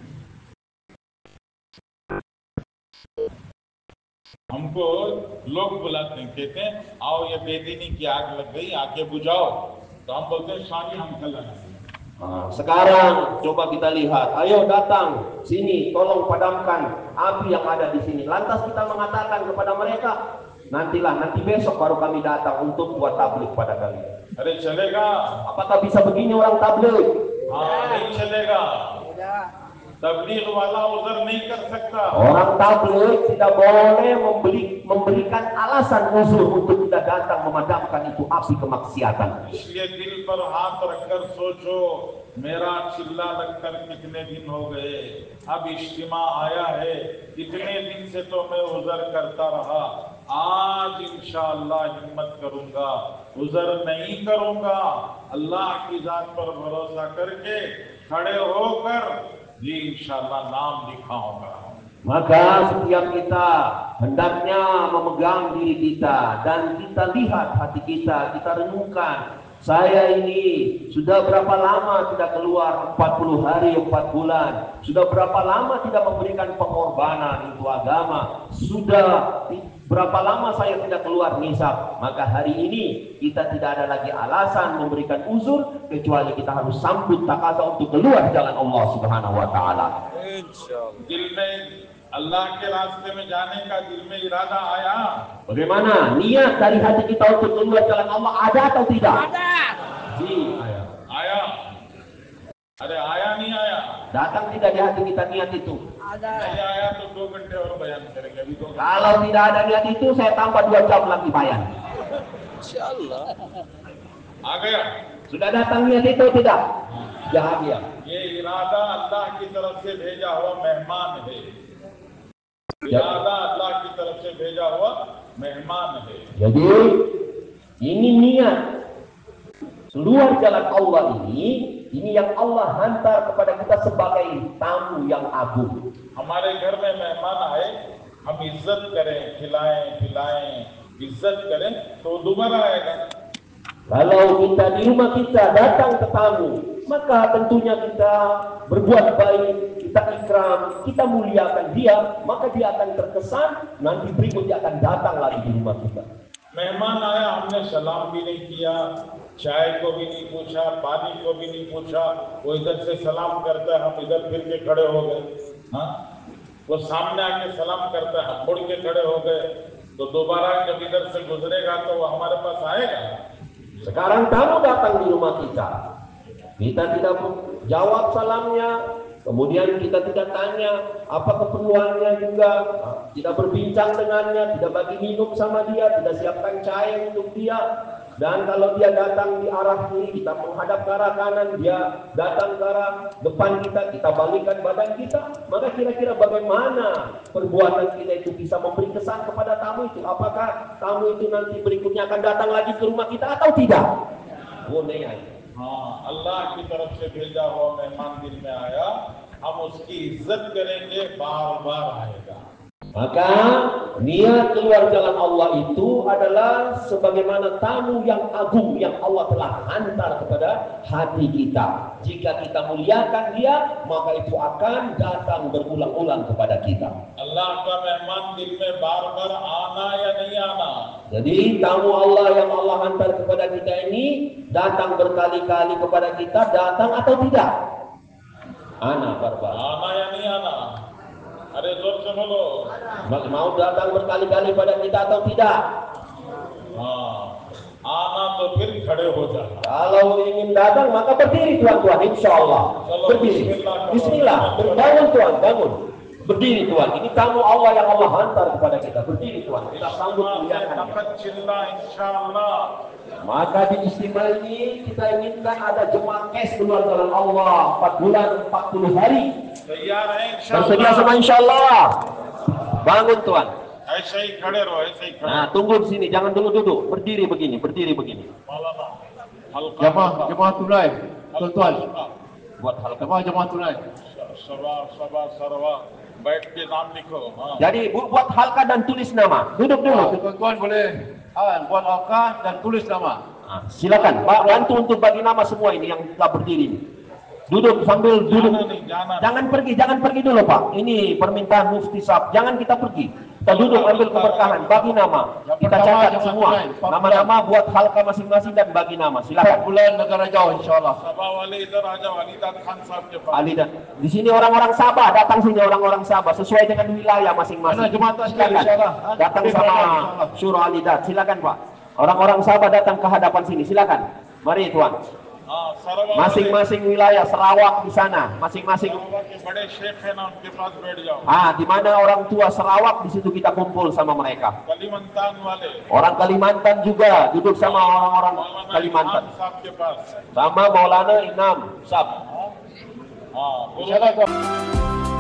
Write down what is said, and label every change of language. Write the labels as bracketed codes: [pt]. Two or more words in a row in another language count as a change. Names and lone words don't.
[ur] ہم کو لوگ بلاتے ہیں، کہتے ہیں آؤ یہ بے دینی کی آگ لگ گئی، آکے بجھاؤ، تو ہم بولتے ہیں سوری ہم کل آئیں گے. [id] Sekarang coba kita lihat, ayo datang sini, tolong padamkan api yang ada di sini. Lantas kita mengatakan kepada mereka, nanti besok baru kami datang untuk buat tabligh pada kalian. [ur] ارے چلے گا? [id] Apakah bisa begini orang tabligh? [ur] ہاں نہیں چلے گا. [id] Tidak. [ur] تبلیغ والا ادھر نہیں کر سکتا. [id] Orang tabligh tidak boleh memberikan alasan uzur untuk tidak datang memadamkan itu api kemaksiatan. [ur] اس لیے دل پر ہاتھ رکھ کر سوچو، میرا چلہ لگ کر کتنے دن ہو گئے، اب اجتماع آیا ہے، اتنے دن سے تو میں عذر کرتا رہا، آج ان شاء اللہ ہمت کروں گا، عذر نہیں کروں گا، اللہ کی ذات پر بھروسہ کر کے کھڑے ہو کر جی ان شاء اللہ نام لکھاؤں گا. [id] Maka setiap kita hendaknya memegang diri kita dan kita lihat hati kita, kita renungkan, saya ini sudah berapa lama tidak keluar 40 hari, 4 bulan, sudah berapa lama tidak memberikan pengorbanan untuk agama, sudah berapa lama saya tidak keluar nisab. Maka hari ini kita tidak ada lagi alasan memberikan uzur, kecuali kita harus sambut takaza untuk keluar jalan Allah [ar] سبحانه وتعالى. [ur] دل میں اللہ کے راستے میں جانے کا دل میں ارادہ آیا, [id] Bagaimana niat dari hati kita untuk keluar jalan Allah, ada atau tidak? Ada. [ur] آیا؟ ارے آیا نہیں آیا? [id] Datang tidak di hati kita niat itu? Ada. [ur] نہیں آیا تو 2 گھنٹے اور بیان کریں گے، ابھی 2 گھنٹے. [id] Kalau tidak ada niat itu, saya tambah 2 jam lagi bayan. [ur] آ گیا? [id] Sudah datang niat itu tidak? Bahagia. [ur] یہ ارادہ اللہ کی طرف سے بھیجا ہوا مہمان ہے. ارادہ اللہ کی طرف سے بھیجا ہوا مہمان ہے. [id] Jadi ini niat keluar jalan Allah ini yang Allah hantar kepada kita sebagai tamu yang agung. [ur] ہمارے گھر میں مہمان آئے، ہم عزت کریں، کھلائیں پلائیں، عزت کریں تو دوبارہ آئے گا. [id] Kalau kita di rumah kita datang ke tamu, maka tentunya kita berbuat baik, kita ikram, kita muliakan dia, maka dia akan terkesan, nanti berikutnya akan datang lagi di rumah kita. [ur] مہمان آیا، ہم نے سلام بھی نہیں کیا، چائے کو بھی نہیں پوچھا، پانی کو بھی نہیں پوچھا، وہ ادھر سے سلام کرتا ہے، ہم ادھر پھر کے کھڑے ہو گئے. ہاں، وہ سامنے آکے سلام کرتا ہے، ہم مڑ کے کھڑے ہو گئے تو دوبارہ جب ادھر سے گزرے گا تو وہ ہمارے پاس آئے گا? [id] Sekarang tamu datang di rumah kita, kita tidak jawab salamnya, kemudian kita tidak tanya apa keperluannya juga, tidak berbincang dengannya, tidak bagi minum sama dia, tidak siapkan cahaya untuk dia. Dan kalau dia datang di arah kiri, kita menghadap ke arah kanan, dia datang ke arah depan kita, kita balikkan badan kita. Maka kira-kira bagaimana perbuatan kita itu bisa memberi kesan kepada tamu itu? Apakah tamu itu nanti berikutnya akan datang lagi ke rumah kita atau tidak? [ur] وہ نہیں آئے گا. ہاں، اللہ کی طرف سے بھیجا ہوا مہمان دل میں آیا، ہم اس کی عزت کریں گے، بار بار آئے گا. [id] Maka niat keluar jalan Allah itu adalah sebagaimana tamu yang agung yang Allah telah hantar kepada hati kita. Jika kita muliakan dia, maka itu akan datang berulang-ulang kepada kita. [ur] اللہ کا مہمان دل میں بار بار آنا یا نہیں آنا? [id] Jadi tamu Allah yang Allah hantar kepada kita ini datang berkali-kali kepada kita, datang atau tidak? [ur] آنا بار بار. آنا یا نہیں آنا؟ ارے زور سے بولو. [id] Mau datang berkali-kali pada kita atau tidak? [ur] ہاں، آنا تو پھر کھڑے ہو جانا. [id] Kalau ingin datang maka berdiri tuan-tuan, [ar] إن شاء الله. [id] Berdiri. Bismillah, bangun tuan, bangun. Berdiri tuan. Ini tamu Allah yang Allah hantar kepada kita. Berdiri tuan. Kita sambut muliakan. [ur] इंशाअल्लाह। [id] Maka di istimewa ini kita inginkan ada jemaah kes keluar jalan Allah 4 bulan 40 hari. [ur] تیار ہے [id] Bersedia [ur] इंशाअल्लाह? [id] semua [ar] إن شاء الله. [id] Bangun tuan. [ur] ایسے ہی کھڑے رہو، ایسے ہی کھڑے. [id] Nah, tunggu di sini, jangan dulu duduk. Berdiri begini, berdiri begini. [ur] مولانا، حلقہ [id] Jemaah tunai, tuan-tuan. Buat hal Jemaah tunai. [ur] سروا بیٹھ کے نام لکھو۔ ہاں. [id] Jadi buat halka dan tulis nama. Duduk dulu. Tuan-tuan boleh buat halqa dan tulis nama. Nah, silakan, Pak, bantu untuk bagi nama semua ini yang telah berdiri ini. Duduk sambil duduk. Jangan pergi dulu, Pak. Ini permintaan Mufti Sab. Jangan kita pergi. Kita duduk ambil keberkahan, bagi nama. Kita catat semua. Nama-nama buat halka masing-masing dan bagi nama. 4 Silakan. bulan negara jauh insyaallah. [ur] سبھا والے ادھر آ جاؤ، علی داد خان صاحب کے پاس. [id] Ali dan di sini orang-orang Sabah, datang sini orang-orang Sabah sesuai dengan wilayah masing-masing. Mana jemaah tasbih, Silakan. insyaallah. Datang Insyaallah, sama insyaallah. Syuro Alidat. Silakan, Pak. Orang-orang Sabah datang ke hadapan sini. Silakan. Mari, Tuan. [ur] ہاں، سروا [id] Masing-masing wilayah Sarawak di sana, masing-masing. [ur] سروا کے بڑے شیخ ہیں نا، ان کے پاس بیٹھ جاؤ. [id] Di mana orang tua Sarawak, di situ kita kumpul sama mereka. [ur] کلیمنتان والے [id] Orang Kalimantan juga duduk sama orang-orang [ur] मौलाना [id] Kalimantan. [ur] امام صاحب کے پاس. [id] Sama Maulana Inam Sab. [ur] ہاں، بولو. [id] Insyaallah tuan.